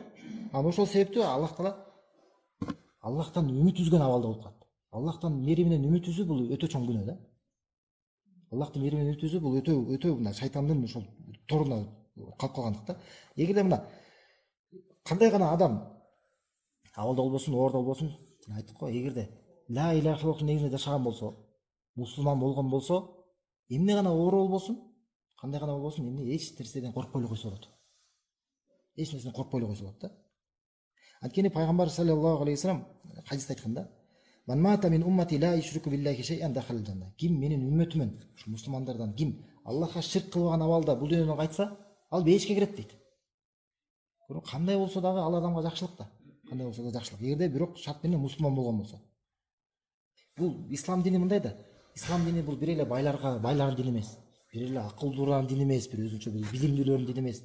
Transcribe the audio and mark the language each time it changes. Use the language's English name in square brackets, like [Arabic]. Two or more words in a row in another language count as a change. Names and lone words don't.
[Kyrgyz] Анан ошол себептүү Аллах Таала Аллахтан үмүт үзгөн абалда болуп калат. Аллахтан мээриминен үмүт үзүү бул өтө чоң күнөө да. Аллахтын мээриминен үмүт үзүү бул өтө мына шайтандын ошол торуна калып калгандык да. Эгерде мына кандай гана адам абалда болбосун, оорда болбосун, айттык го, эгерде [Arabic] لا إله إلا الله [Kyrgyz] негизинде жашаган болсо, мусулман болгон болсо, эмне гана оору болбосун, кандай гана болбосун, эмне эч нерседен коркпой эле койсо болот. Эч нерседен коркпой эле койсо болот да. Анткени пайгамбар [Arabic] صلى الله عليه وسلم [Kyrgyz] хадисте айткан да: [Arabic] "من مات من أمتي لا يشرك بالله شيئا دخل الجنة." [Kyrgyz] Ким менин үммөтүмөн, ушу мусулмандардан ким Аллахка ширк кылбаган абалда бул дүйнөдөн кайтса, ал бейишке кирет дейт. Кандай болсо дагы ал адамга жакшылык да. Кандай болсо да жакшылык. Эгерде бирок шарт менен мусулман болгон болсо. Бул ислам дини мындай да. Ислам дини бул бир эле байлардын дини эмес. Бир эле акылдуулардын дини эмес, бир өзүнчө бир билимдүүлөрдүн дини эмес.